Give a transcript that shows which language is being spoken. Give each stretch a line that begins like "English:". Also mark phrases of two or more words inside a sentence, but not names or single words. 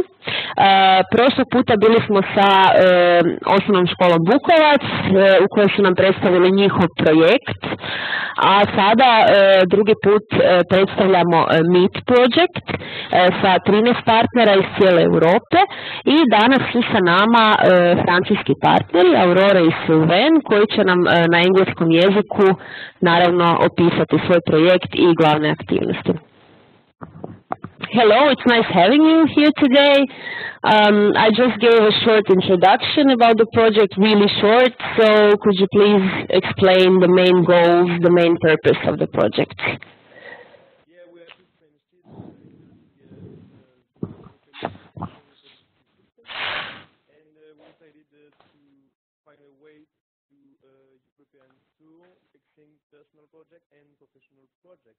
Croatian: Prošlog puta bili smo sa osnovnom školom Bukovac u kojoj su nam predstavili njihov projekt, a sada drugi put predstavljamo Meet Project sa 13 partnera iz cijele Europe i danas su sa nama francuski partneri Aurora i Sylvain koji će nam na engleskom jeziku naravno opisati svoj projekt i glavne aktivnosti.
English: Hello, it's nice having you here today. I just gave a short introduction about the project, really short, so could you please explain the main goals, the main purpose of the project? Yeah, we are two French students and we decided to find a way to European tour, fixing personal project and professional project.